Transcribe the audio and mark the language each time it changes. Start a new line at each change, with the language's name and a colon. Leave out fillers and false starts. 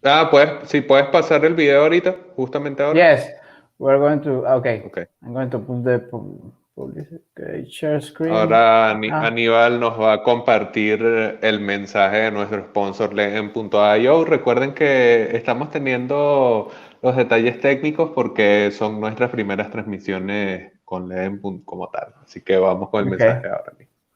Spanish: Puedes pasar el video ahorita, justamente ahora.
English: Yes, we're going to. Okay. I'm going to put the share screen.
Spanish: Ahora Aníbal nos va a compartir el mensaje de nuestro sponsor Len.io. Recuerden que estamos teniendo los detalles técnicos porque son nuestras primeras transmisiones con Len como tal. Así que vamos con el mensaje ahora mismo.